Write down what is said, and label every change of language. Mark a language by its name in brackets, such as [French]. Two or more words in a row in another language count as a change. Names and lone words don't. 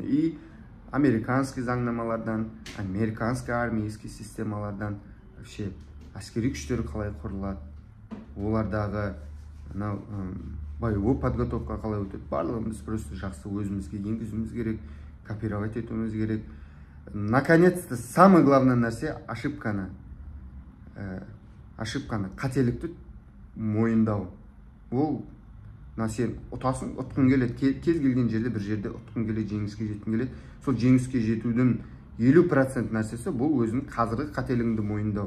[Russian] И американский [Kazakh] заңнамалардан, [Russian] американский армейский [Kazakh] системалардан, вообще әскери күштер қалай құрылады, олардағы [Russian] боевой подготовка [Kazakh] қалай өтеді, барлығымыз просто жақсы өзімізге енгізуіміз керек, копировать етуіміз керек. [Russian] Наконец-то самый главный [Kazakh] нәрсе ошибканы, қателікті мойындау. Ол сен ұтасың, ұтқың келеді, кез келген жерде бір жерде ұтқың келеді, жеңіске жеткің келеді. Сол жеңіске жетудің 50% нәрсесі бұл өзінің қазіргі қателігіңді мойындау.